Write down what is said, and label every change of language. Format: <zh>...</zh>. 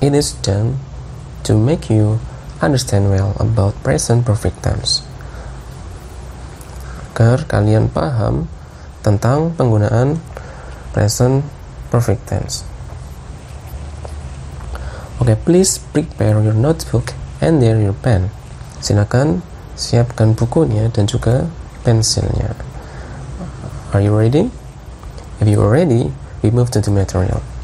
<en>It is done to make you understand well about present perfect tense,</en> <id>agar kalian paham tentang penggunaan present perfect tense.</id> <en>Okay, please prepare your notebook and there your pen.</en> <id>Silakan siapkan bukunya dan juga pensilnya.</id> <en>Are you ready? If you are ready, we move to the material.</en>